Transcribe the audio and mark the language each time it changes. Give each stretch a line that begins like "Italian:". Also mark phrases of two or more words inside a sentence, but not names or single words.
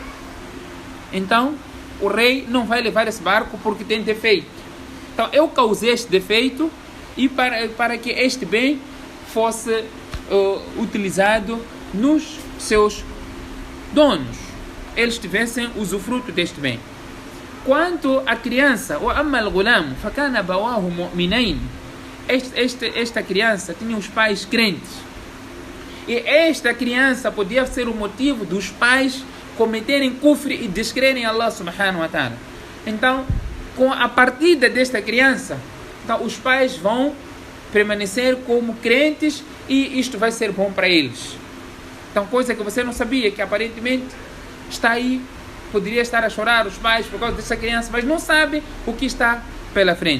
Portuguese: Então, o rei não vai levar esse barco porque tem defeito. Então, eu causei este defeito e para que este bem fosse utilizado nos seus donos, eles tivessem usufruto deste bem. Quanto à criança, o
Arabic: أما الغلام، فكان أبواه مؤمنين.
Portuguese: Esta criança tinha os pais crentes. E esta criança podia ser o motivo dos pais cometerem kufr e descrerem
Arabic: الله سبحانه وتعالى.
Portuguese: Então, com a partida desta criança, então, os pais vão permanecer como crentes e isto vai ser bom para eles. Então, coisa que você não sabia, que aparentemente está aí, poderia estar a chorar os pais por causa dessa criança, mas não sabe o que está pela frente.